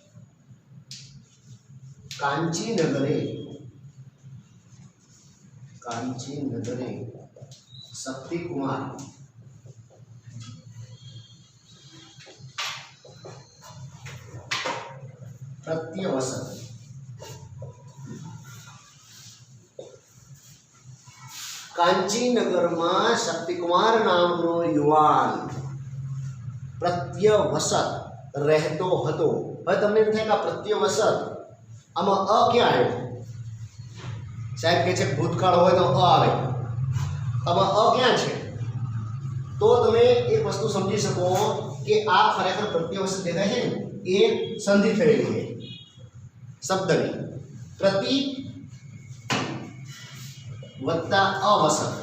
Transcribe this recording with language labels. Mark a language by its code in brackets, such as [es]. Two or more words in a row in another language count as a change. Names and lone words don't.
[sa] કાંચીનગરે कांची नगरे शक्ति कुमार प्रत्यवसत। [gu] કાંચીનગર મેં શક્તિકુમાર નામનો યુવાન પ્રત્યવસત રહતો હતો। હવે તમને એમ થાય કે આ પ્રત્યવસત આમાં અ ક્યાં આવ્યો? સાહેબ કહે છે ભૂતકાળ હોય તો અ આવે, આમાં અ ક્યાં છે? તો તમે એક વસ્તુ સમજી શકો કે આ ખરેખર પ્રત્યવસત દેખાય છે ને એ સંધિ થયેલી છે શબ્દની પ્રતિ વત્તા અવસત।